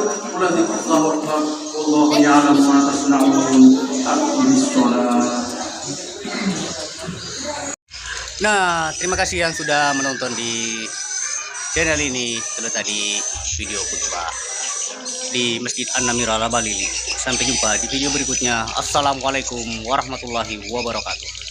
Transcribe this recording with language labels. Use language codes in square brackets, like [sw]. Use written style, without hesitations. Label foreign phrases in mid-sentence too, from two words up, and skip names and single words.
[ar] قل الله أكبر والله يعلم ما تصنعون. أقم الصلاة. [id] Nah, terima kasih yang sudah menonton di channel ini. Itu tadi video khutbah di Masjid An-Namir Al-Balili. Sampai jumpa di video berikutnya. [ar] السلام عليكم ورحمة الله وبركاته.